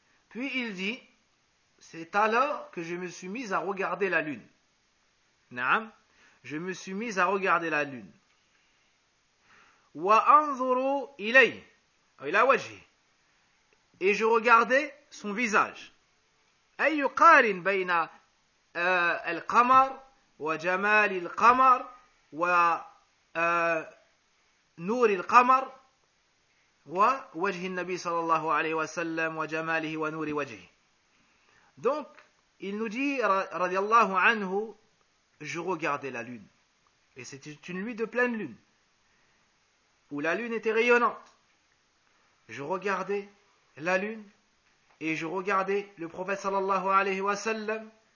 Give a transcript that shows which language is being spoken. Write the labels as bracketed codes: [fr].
[fr] Puis il dit, c'est alors que je me suis mis à regarder la lune. نعم, je me suis mis à regarder la lune. [ar] وانظر اليه, الى وجهه. [fr] Et je regardais son visage. [ar] اي يقارن بين القمر وجمال القمر و نور القمر ووجه النبي صلى الله عليه وسلم وجماله ونور وجهه. [fr] Donc il nous dit رضي الله عنه, je regardais la lune, et c'était une nuit de pleine lune où la lune était rayonnante. Je regardais la lune et je regardais le prophète صلى الله عليه وسلم.